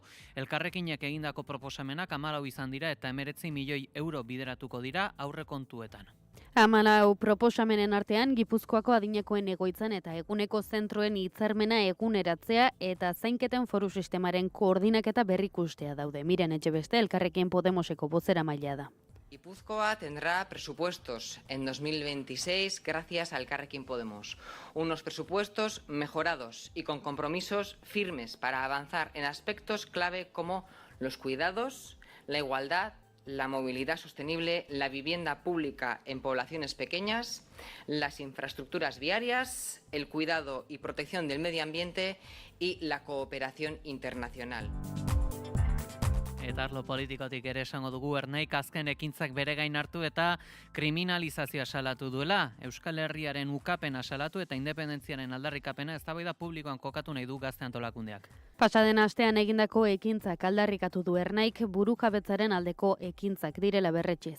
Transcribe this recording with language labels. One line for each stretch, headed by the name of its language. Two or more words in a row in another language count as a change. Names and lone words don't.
Basque: Elkarrekinek egindako proposamenak 14 izan dira eta 19 milioi euro bideratuko dira aurrekontuetan. 14 proposamenen artean Gipuzkoako adinekoen egoitzan eta eguneko zentroen hitzarmena eguneratzea eta zainketen foru sistemaren koordinaketa berrikustea daude. Miren Etxebeste, Elkarrekin Podemoseko bozeramailea da.
Spanish: Guipúzcoa tendrá presupuestos en 2026 gracias a Elkarrekin Podemos. Unos presupuestos mejorados y con compromisos firmes para avanzar en aspectos clave como los cuidados, la igualdad, la movilidad sostenible, la vivienda pública en poblaciones pequeñas, las infraestructuras viarias, el cuidado y protección del medio ambiente y la cooperación internacional.
Basque: Eta arlo politikotik ere esango dugu Ernaik azken ekintzak bere gain hartu eta kriminalizazioa salatu duela. Euskal Herriaren ukapena salatu eta independentziaren aldarrikapena eztabaida publikoan kokatu nahi du Gazte Antolakundeak. Pasaden astean egindako ekintzak aldarrikatu du Ernaik burujabetzaren aldeko ekintzak direla berretsiz.